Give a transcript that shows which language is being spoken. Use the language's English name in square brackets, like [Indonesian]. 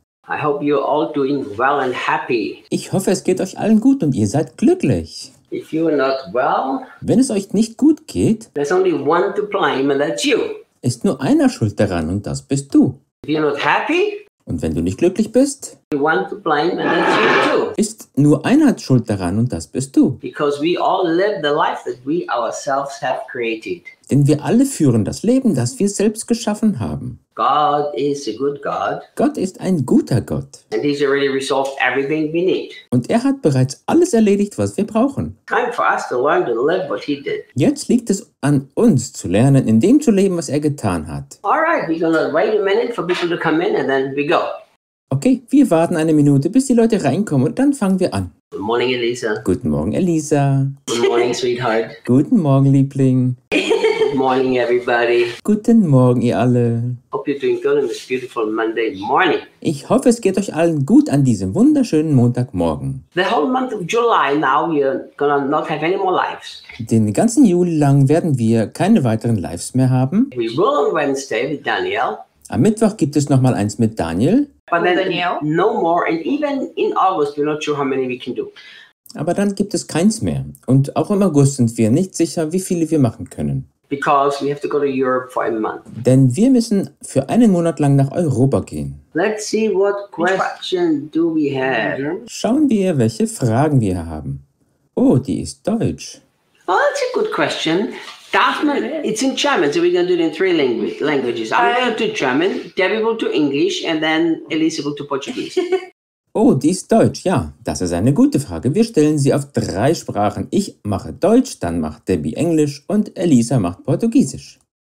[English] I hope you're all doing well and happy. [German] Ich hoffe, es geht euch allen gut und ihr seid glücklich. [English] If you're not well, [German] wenn es euch nicht gut geht, [English] there's only one to blame and that's you. [German] Ist nur einer schuld daran und das bist du. [English] If you're not happy, [German] und wenn du nicht glücklich bist, [English] one to blame and that's you too. [German] Ist nur einer schuld daran und das bist du. [English] Because we all live the life that we ourselves have created. [German] Denn wir alle führen das Leben, das wir selbst geschaffen haben. [English] God is a good God. [German] Gott ist ein guter Gott. [English] And he's already resolved everything we need. [German] Und er hat bereits alles erledigt, was wir brauchen. [English] Time for us to learn to live what he did. [German] Jetzt liegt es an uns, zu lernen, in dem zu leben, was er getan hat. [English] Alright, we're gonna wait a minute for people to come in and then we go. [German] Okay, wir warten eine Minute, bis die Leute reinkommen und dann fangen wir an. [English] Good morning, Elisa. [German] Guten Morgen, Elisa. [English] Good morning, sweetheart. [German] Guten Morgen, Liebling. [English] Good morning, everybody. [German] Guten Morgen, ihr alle. [English] Hope you're doing good on this beautiful Monday morning. [German] Ich hoffe, es geht euch allen gut an diesem wunderschönen Montagmorgen. [English] The whole month of July now we're gonna not have any more lives. [German] Den ganzen Juli lang werden wir keine weiteren Lives mehr haben. [English] We will on Wednesday with Daniel. [German] Am Mittwoch gibt es noch mal eins mit Daniel. [English] But then Daniel, no more, and even in August we're not sure how many we can do. [German] Aber dann gibt es keins mehr. Und auch im August sind wir nicht sicher, wie viele wir machen können. [English] Because we have to go to Europe for a month. [German] Denn wir müssen für einen Monat lang nach Europa gehen. [English] Let's see what question do we have. [German] Schauen wir, welche Fragen wir haben. Oh, die ist deutsch. [English] Well, that's a good question. [German] Darf man, [English] it's in German, so we're going to do it in three languages. I'm going to German, Debbie will to English, and then Elisa will to Portuguese. [German] Oh, die ist deutsch. Ja, das ist eine gute Frage. Wir stellen sie auf drei Sprachen. Ich mache Deutsch, dann macht Debbie Englisch und Elisa macht Portugiesisch.